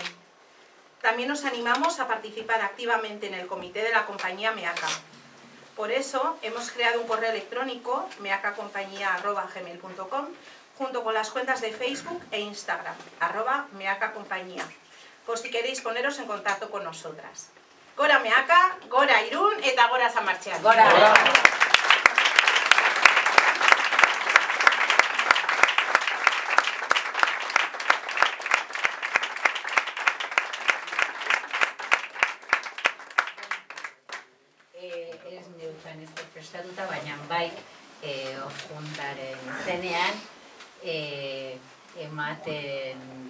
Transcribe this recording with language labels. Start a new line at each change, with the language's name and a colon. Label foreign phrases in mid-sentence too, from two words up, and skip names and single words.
Spanish: También nos animamos a participar activamente en el comité de la compañía Meaka. Por eso hemos creado un correo electrónico, meakacompañia@gmail.com, junto con las cuentas de Facebook e Instagram, @meakacompañia, por si queréis poneros en contacto con nosotras.
Basque: Gora Meaka, gora Irún eta gora San Martxean. Gora! Ez neukan ez prestatuta, baina bai juntaren zenean ematen